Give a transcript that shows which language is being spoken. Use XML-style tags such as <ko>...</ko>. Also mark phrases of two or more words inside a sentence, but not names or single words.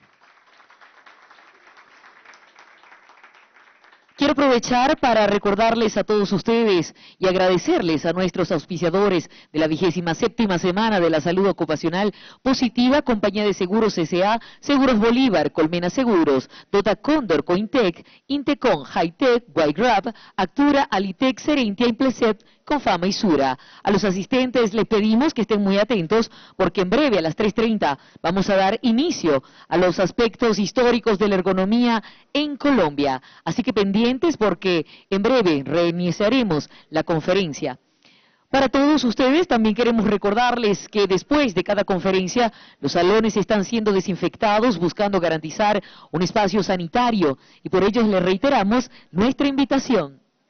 <es>Quiero aprovechar para recordarles a todos ustedes y agradecerles a nuestros auspiciadores de la 27ª semana de la salud ocupacional positiva: Compañía de Seguros S.A., Seguros Bolívar, Colmena Seguros, Dota Cóndor, Cointec, Intecon, Hightech, Whitegrab, Actura, Alitec, Serentia, Impleset, Confama y Sura. A los asistentes les pedimos que estén muy atentos, porque en breve a las 3:30 vamos a dar inicio a los aspectos históricos de la ergonomía en Colombia. Así que pendientes, porque en breve reiniciaremos la conferencia. Para todos ustedes también queremos recordarles que después de cada conferencia los salones están siendo desinfectados, buscando garantizar un espacio sanitario, y por ello les reiteramos nuestra invitación.</es>